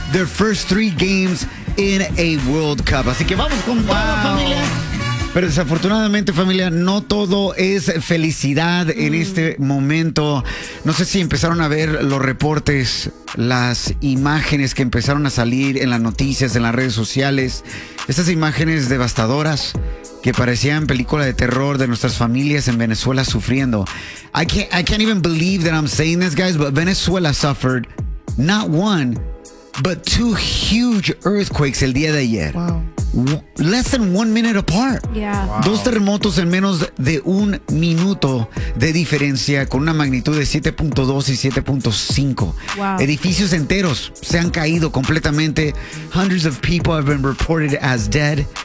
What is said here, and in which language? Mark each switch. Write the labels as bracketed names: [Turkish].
[English] their first three games in a World Cup. [Spanish] Así que vamos con toda la familia. Pero desafortunadamente, familia, no todo es felicidad en este momento. No sé si empezaron a ver los reportes, las imágenes que empezaron a salir en las noticias, en las redes sociales. Estas imágenes devastadoras que parecían película de terror de nuestras familias en Venezuela sufriendo. [English] I can't even believe that I'm saying this, guys, but Venezuela suffered not one, but two huge earthquakes [Spanish] el día de ayer. [English] Wow. Less than 1 minute apart. Yeah. Wow. [Spanish] Dos terremotos en menos de un minuto de diferencia, con una magnitud de 7.2 y 7.5. [English] Wow. [Spanish] Edificios enteros se han caído completamente. [English] Hundreds of people have been reported as dead.